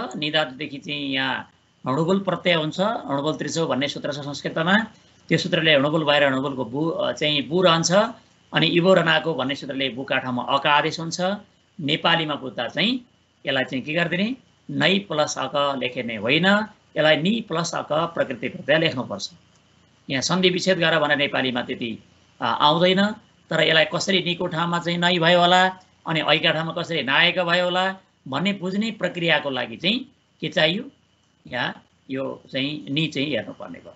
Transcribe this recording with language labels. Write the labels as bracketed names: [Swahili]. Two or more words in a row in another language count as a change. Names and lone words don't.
[Nepali] नि धातुदेखि चाहिँ यहाँ अणुबुल प्रत्यय हुन्छ। अणुबुल त्रिचो भन्ने सूत्र छ संस्कृतमा। त्यो सूत्रले अणुबुल भएर अणुबुलको बु चाहिँ बु रहन्छ, अनि इबो रनाको भन्ने सूत्रले बुका ठाउँमा अक आदेश हुन्छ। नेपालीमा बुझ्दा चाहिँ यसलाई चाहिँ के गरिदिने? नै प्लस अक लेख्ने होइन, यसलाई नि प्लस अक प्रकृति प्रत्यय लेख्नुपर्छ। यहाँ सन्धि विच्छेद गरेर भने नेपालीमा त्यति आउँदैन, तर यसलाई कसरी निको ठाउँमा चाहिँ नै भयो होला, अनि ऐका ठाउँमा कसरी नायक भयो होला भन्ने बुझ्ने प्रक्रियाको लागि चाहिँ के चाहियो? यहाँ यो चाहिँ नि चाहिँ हेर्नुपर्ने भयो।